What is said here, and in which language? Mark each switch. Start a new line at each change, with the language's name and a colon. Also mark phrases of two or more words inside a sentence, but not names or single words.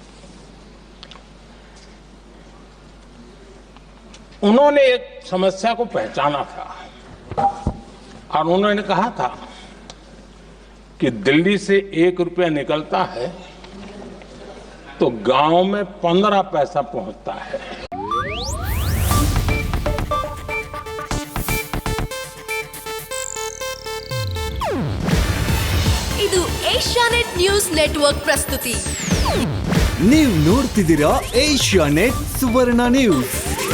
Hindi: उन्होंने एक समस्या को पहचाना था और उन्होंने कहा था कि दिल्ली से 1 रुपया निकलता है तो गांव में 15 पैसा पहुंचता है।
Kannada: ಇದು ಏಷ್ಯಾನೆಟ್ ನ್ಯೂಸ್ ನೆಟ್ವರ್ಕ್ ಪ್ರಸ್ತುತಿ. ನೀವು ನೋಡ್ತಿದ್ದೀರಾ ಏಷ್ಯಾನೆಟ್ ಸುವರ್ಣ ನ್ಯೂಸ್.